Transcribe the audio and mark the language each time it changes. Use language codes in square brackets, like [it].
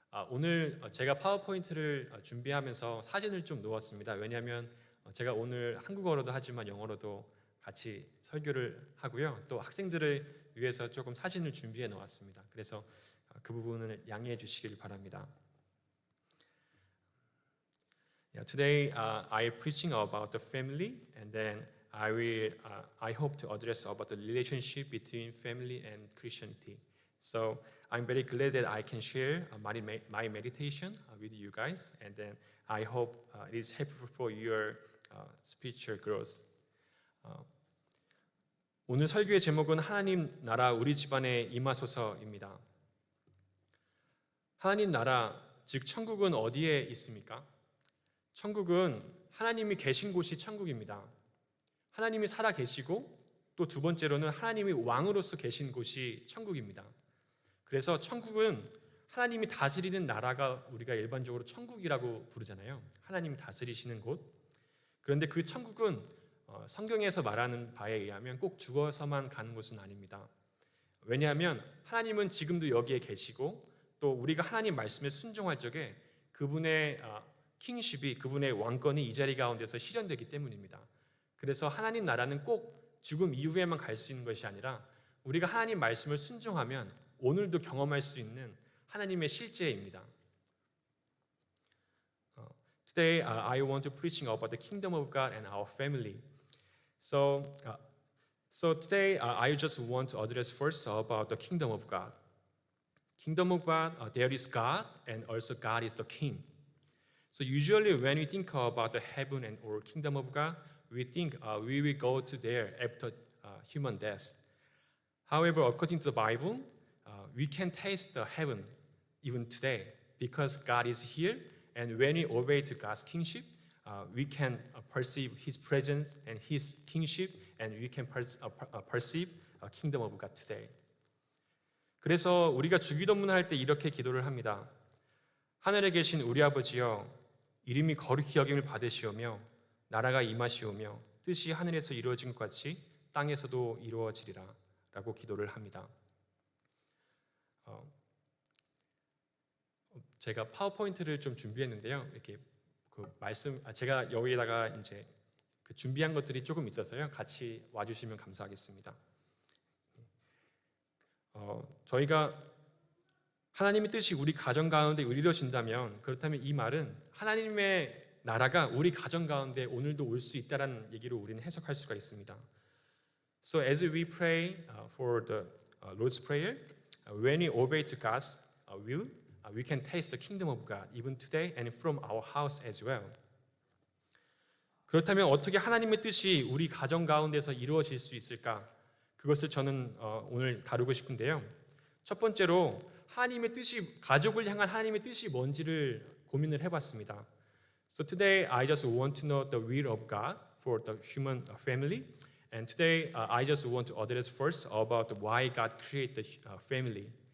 [ko] 오늘 제가 파워포인트를 준비하면서 사진을 좀 놓았습니다. 왜냐하면 제가 오늘 한국어로도 하지만 영어로도 같이 설교를 하고요. 또 학생들을 위해서 조금 사진을 준비해 놓았습니다. 그래서 그 부분을 양해해 주시길 바랍니다. [en] Today I'm preaching about the family, and then I hope to address about the relationship between family and Christianity. So I'm very glad that I can share my meditation with you guys, and then I hope it is helpful for your spiritual growth. [ko] 오늘 설교의 제목은 하나님 나라 우리 집안에 임하소서입니다. 하나님 나라, 즉 천국은 어디에 있습니까? 천국은 하나님이 계신 곳이 천국입니다. 하나님이 살아 계시고 또 두 번째로는 하나님이 왕으로서 계신 곳이 천국입니다. 그래서 천국은 하나님이 다스리는 나라가 우리가 일반적으로 천국이라고 부르잖아요. 하나님이 다스리시는 곳. 그런데 그 천국은 성경에서 말하는 바에 의하면 꼭 죽어서만 가는 곳은 아닙니다. 왜냐하면 하나님은 지금도 여기에 계시고 또 우리가 하나님 말씀에 순종할 적에 그분의 킹십이, 그분의 왕권이 이 자리 가운데서 실현되기 때문입니다. 그래서 하나님 나라는 꼭 죽음 이후에만 갈 수 있는 것이 아니라 우리가 하나님 말씀을 순종하면 오늘도 경험할 수 있는 하나님의 실제입니다. [en] Today I want to preaching about the kingdom of God and our family. So today I just want to address first about the kingdom of God. Kingdom of God, there is God, and also God is the King. So usually when we think about the heaven and or kingdom of God, we think we will go to there after human death. However, according to the Bible, we can taste the heaven even today. because God is here, and when we obey to God's kingship, we can perceive His presence and His kingship, and we can perceive kingdom of God today. [ko] 그래서 우리가 주기도문을 할 때 이렇게 기도를 합니다. 하늘에 계신 우리 아버지여, 이름이 거룩히 여김을 받으시오며 나라가 임하시오며 뜻이 하늘에서 이루어진 것 같이 땅에서도 이루어지리라 라고 기도를 합니다. 제가 파워포인트를 좀 준비했는데요. 이렇게 제가 여기에다가 이제 그 준비한 것들이 조금 있어서요. 같이 와주시면 감사하겠습니다. 저희가 하나님의 뜻이 우리 가정 가운데 이루어진다면, 그렇다면 이 말은 하나님의 나라가 우리 가정 가운데 오늘도 올 수 있다라는 얘기로 우리는 해석할 수가 있습니다. [en] So as we pray for the Lord's Prayer, when we obey to God's will, we can taste the kingdom of God even today and from our house as well. [ko] 그렇다면 어떻게 하나님의 뜻이 우리 가정 가운데서 이루어질 수 있을까? 그것을 저는 오늘 다루고 싶은데요. 첫 번째로 하나님의 뜻이, 가족을 향한 하나님의 뜻이 뭔지를 고민을 해봤습니다. [en] So today I just want to know the will of God for the human family. And today I just want to address first about why God created the family.